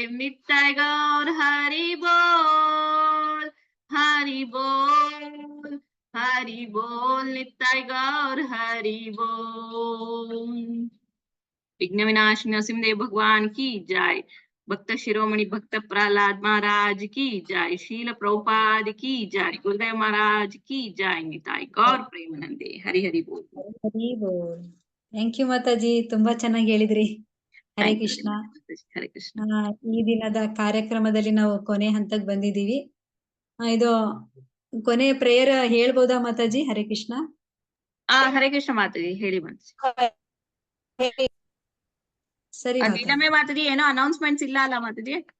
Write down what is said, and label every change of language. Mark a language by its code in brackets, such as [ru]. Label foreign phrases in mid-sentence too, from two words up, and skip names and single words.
[hi] नित्य गौर हरि बोल, हरि बोल, हरि बोल, नित्य गौर हरि बोल। विघ्न विनाश नरसिंहदेव भगवान की जय। भक्त शिरोमणि भक्त प्रहलाद महाराज की जय। शील प्रभुपाद की जय। गुरुदेव महाराज की जय। निताई गौर प्रेमानंदे। हरि हरि बोल। [kn] ಹರಿ ಬೋಲ್. [en] thank you [kn] ಮಾತಾಜಿ, ತುಂಬಾ ಚೆನ್ನಾಗಿ ಹೇಳಿದ್ರಿ. ಹರೇ [en] Thank you [kn] ಕೃಷ್ಣ. [en] very much, [kn] ಮಾತಾಜಿ. ಹರೇ ಕೃಷ್ಣ. ಈ ದಿನದ ಕಾರ್ಯಕ್ರಮದಲ್ಲಿ ನಾವು ಕೊನೆ ಹಂತಕ್ಕೆ ಬಂದಿದ್ದೀವಿ. ಇದು ಕೊನೆ ಪ್ರೇಯರ್ ಹೇಳ್ಬೋದಾ ಮಾತಾಜಿ? ಹರೇ ಕೃಷ್ಣ. ಹರೇ ಕೃಷ್ಣ ಮಾತಾಜಿ, ಹೇಳಿ ಮಾತಾಜಿ. ಸರಿ ಮಾತಾಜಿ. ನೀಲಮೇ ಮಾತಾಜಿ, ಏನೋ ಅನೌನ್ಸ್ಮೆಂಟ್ಸ್ ಇಲ್ಲ ಅಲ್ಲ ಮಾತಾಜಿ?